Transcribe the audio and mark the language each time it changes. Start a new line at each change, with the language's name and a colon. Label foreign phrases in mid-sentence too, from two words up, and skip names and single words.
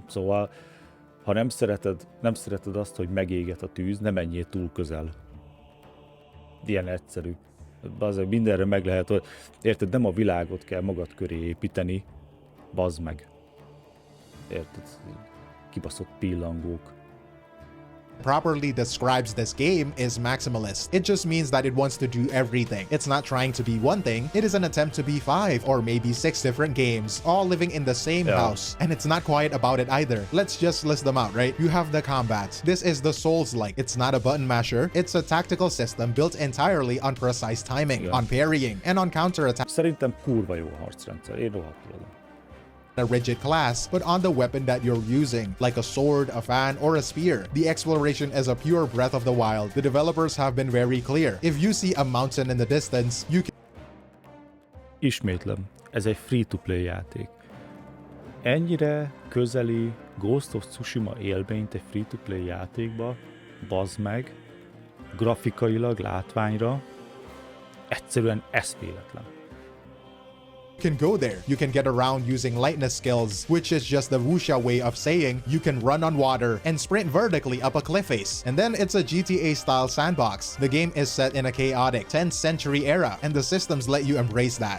Hungarian: Szóval, ha nem szereted azt, hogy megéget a tűz, ne menjél túl közel. Ilyen egyszerű. Bazd meg, mindenre meg lehet, hogy érted, nem a világot kell magad köré építeni, bazd meg. Érted? Kibaszott pillangók.
English: Properly describes this game is maximalist. It just means that it wants to do everything. It's not trying to be one thing, it is an attempt to be 5 or maybe 6 different games, all living in the same house. And it's not quiet about it either. Let's just list them out, right? You have the combat. This is the Souls-like. It's not a button masher. It's a tactical system built entirely on precise timing, on parrying, and on counter-attack.
Hungarian: Szerintem kurva jó harcrendszer. Én rohadtul adom.
English: A rigid class, but on the weapon that you're using, like a sword, a fan, or a spear. The exploration is a pure Breath of the Wild. The developers have been very clear. If you see a mountain in the distance, you can...
Hungarian: Ismétlem, ez egy
English: free-to-play
Hungarian: játék. Ennyire közeli Ghost of Tsushima élményt egy
English: free-to-play
Hungarian: játékba, bazd meg, grafikailag, látványra, egyszerűen eszméletlen.
English: You can go there. You can get around using lightness skills, which is just the wuxia way of saying you can run on water and sprint vertically up a cliff face. And then it's a GTA-style sandbox. The game is set in a chaotic 10th century era, and the systems let you embrace that.